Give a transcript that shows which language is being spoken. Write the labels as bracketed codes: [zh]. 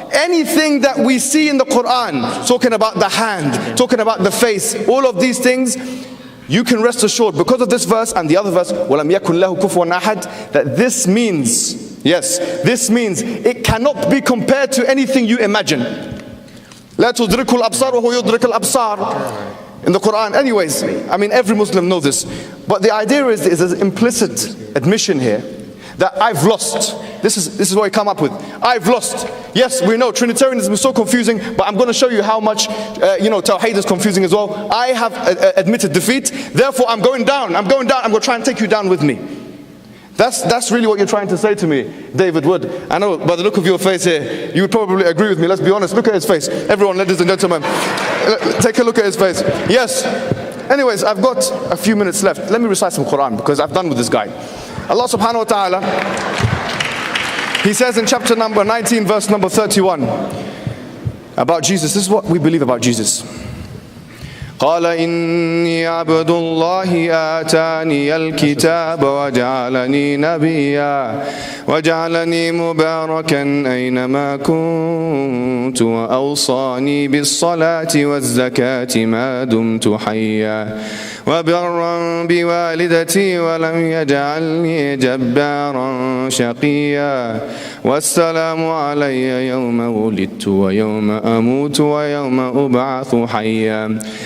[en] Anything that we see in the Quran, talking about the hand, talking about the face, all of these things, you can rest assured, because of this verse and the other verse, [ar] وَلَمْ يَكُنْ لَهُ كُفُوًا أَحَدٌ, [en] that this means, yes, this means it cannot be compared to anything you imagine. [ar] لا تدرك الأبصار وهو يدرك الأبصار [en] in the Quran. Anyways, I mean every Muslim knows this, but the idea is an implicit admission here that I've lost. This is what I come up with. I've lost. Yes, we know Trinitarianism is so confusing, but I'm going to show you how much Tawheed is confusing as well. I have admitted defeat, therefore I'm going down. I'm going to try and take you down with me. That's really what you're trying to say to me, David Wood. I know by the look of your face here, you would probably agree with me. Let's be honest. Look at his face. Everyone, ladies and gentlemen, take a look at his face. Yes. Anyways, I've got a few minutes left. Let me recite some Quran, because I've done with this guy. Allah subhanahu wa ta'ala, he says in chapter number 19, verse number 31, about Jesus. This is what we believe about Jesus. [ar] قال إني عبد الله آتاني الكتاب وجعلني نبيا وجعلني مباركا أينما كنت وأوصاني بالصلاة والزكاة ما دمت حيا وبرا بوالدتي ولم يجعلني جبارا شقيا والسلام علي يوم ولدت ويوم أموت ويوم أبعث حيا